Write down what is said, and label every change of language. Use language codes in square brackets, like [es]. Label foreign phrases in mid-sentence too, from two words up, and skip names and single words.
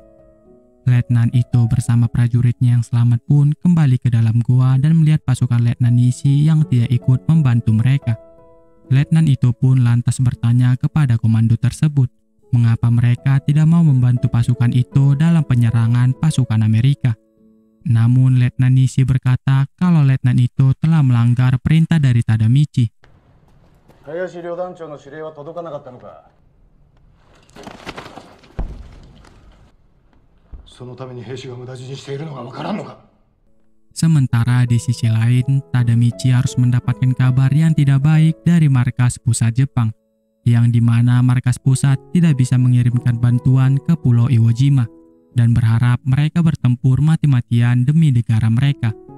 [id] Letnan Ito bersama prajuritnya yang selamat pun kembali ke dalam goa dan melihat pasukan Letnan Nishi yang tidak ikut membantu mereka. Letnan Ito pun lantas bertanya kepada komando tersebut, mengapa mereka tidak mau membantu pasukan Ito dalam penyerangan pasukan Amerika. Namun Letnan Nishi berkata kalau Letnan Ito telah melanggar perintah dari Tadamichi. [ja] 林旅団長の指令は届かなかったのか。そのために兵士が無駄死にしているのがわからんのか。 [id] Sementara di sisi lain, Tadamichi harus mendapatkan kabar yang tidak baik dari markas pusat Jepang, yang dimana markas pusat tidak bisa mengirimkan bantuan ke Pulau Iwo Jima dan berharap mereka bertempur mati-matian demi negara mereka.